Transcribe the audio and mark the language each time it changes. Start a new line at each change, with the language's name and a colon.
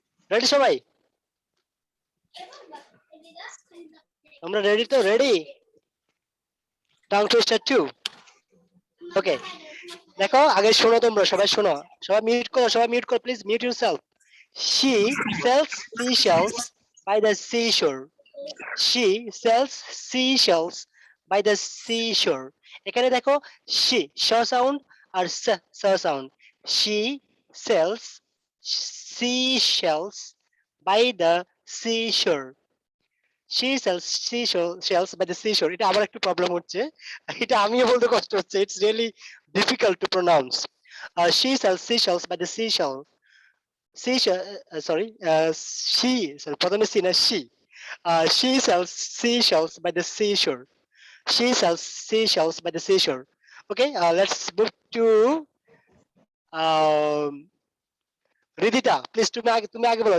Bangla: Ready সবাই? আমরা ready তো? রেডি? Tongue twister 2। ওকে, দেখো আগে শোনো, তোমরা সবাই শোনো, সবাই মিউট করো, সবাই মিউট করো,
English: Please mute yourself. She sells seashells by the seashore. She sells seashells by the seashore.
Bangla: এখানে দেখো she sh sound আর s sound.
English: She sells seashells by the seashore. She sells seashells by the seashore.
Bangla: এটা আবার একটু problem হচ্ছে, এটা আমিও বলতে কষ্ট হচ্ছে।
English: It's really difficult to pronounce. She sells seashells by the seashore. Seashell, sorry, sorry,
Bangla: প্রথমে সি না
English: she. She sells seashells by the seashore. She sells seashells by the seashore. Okay, let's move to um, Ridita,
Bangla: please তুমি আগে বলো।